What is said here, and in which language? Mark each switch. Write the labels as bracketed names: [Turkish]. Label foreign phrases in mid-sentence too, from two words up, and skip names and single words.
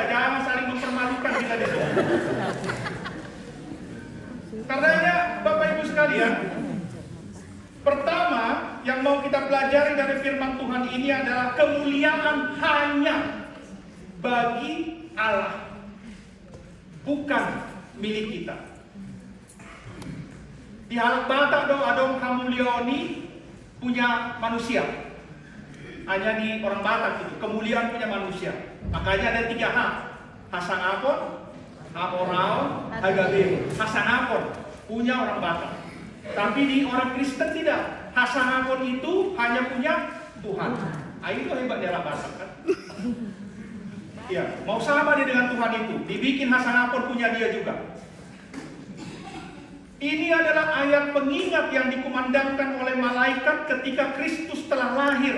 [Indonesian] Jangan saling mempermalukan kita di sini. Karenanya, Bapak Ibu sekalian, pertama yang mau kita pelajari dari firman Tuhan ini adalah kemuliaan hanya bagi Allah, bukan milik kita. [Batak Toba] Di halak Batak adong kamulioni [Indonesian] punya manusia. Hanya di orang Batak itu kemuliaan punya manusia. Makanya ada 3 hak: [Batak Toba] hasangapon, hamorao, hagabe. [Indonesian] Hasangapon punya orang Batak. Tapi di orang Kristen tidak. Hasangapon itu hanya punya Tuhan. Itu hebat di halak Batak kan. Ya, mau sama dia dengan Tuhan itu. Dibikin hasangapon punya dia juga. Ini adalah ayat pengingat yang dikumandangkan oleh malaikat ketika Kristus telah lahir.